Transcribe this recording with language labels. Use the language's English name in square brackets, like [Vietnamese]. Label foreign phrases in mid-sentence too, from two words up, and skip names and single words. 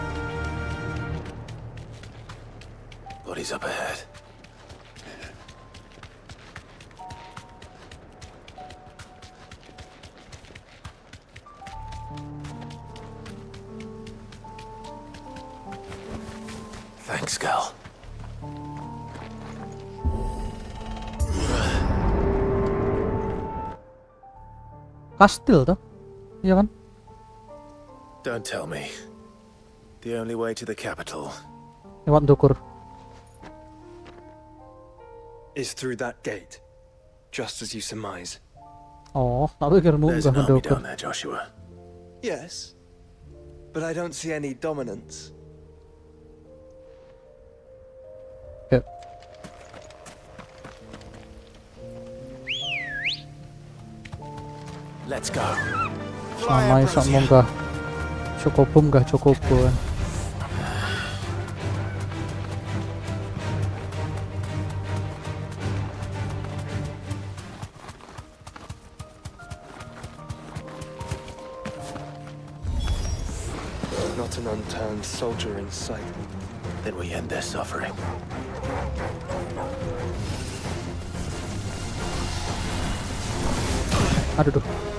[English] Bodies up ahead. Thanks, Gal. [Indonesian] Kastil tuh. Iya kan? [English] Don't tell me. The only way to the capital [Javanese] Lewat dukur. [English] Is through that gate, just as you surmise. [Javanese] Oh, tak pikir [English] There's [Javanese] munggah [English] an army [Javanese] mendukur. [English] down there, Joshua. Yes, but I don't see any dominance. [Javanese] Yuk. [English] Let's go. [Javanese] Sama iso munggah. Cukup munggah cukup kan. [English] Not an unturned soldier in sight. Then we end their suffering. [Javanese] Aduh duh.